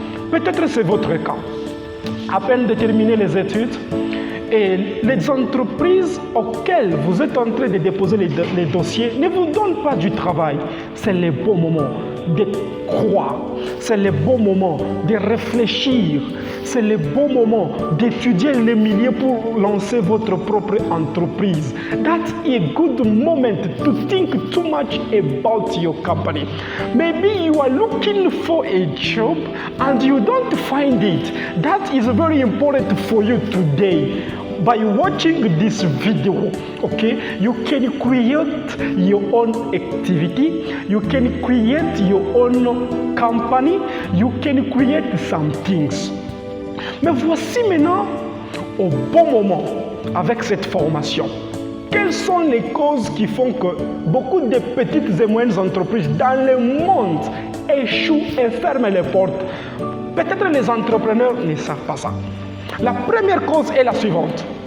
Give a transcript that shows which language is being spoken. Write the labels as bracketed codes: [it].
[fr] Peut-être c'est votre cas. À peine de terminer les études, et les entreprises auxquelles vous êtes en train de déposer les dossiers ne vous donnent pas du travail. C'est le bon moment de croire. C'est le bon moment de réfléchir. C'est le bon moment d'étudier les milieux pour lancer votre propre entreprise. [en] That's a good moment to think too much about your company. Maybe you are looking for a job and you don't find it. That is very important for you today. By watching this video, okay, you can create your own activity, you can create your own company, you can create some things. [fr] Mais voici maintenant, au bon moment, avec cette formation, quelles sont les causes qui font que beaucoup de petites et moyennes entreprises dans le monde échouent et ferment les portes? Peut-être les entrepreneurs ne savent pas ça. La première cause est la suivante.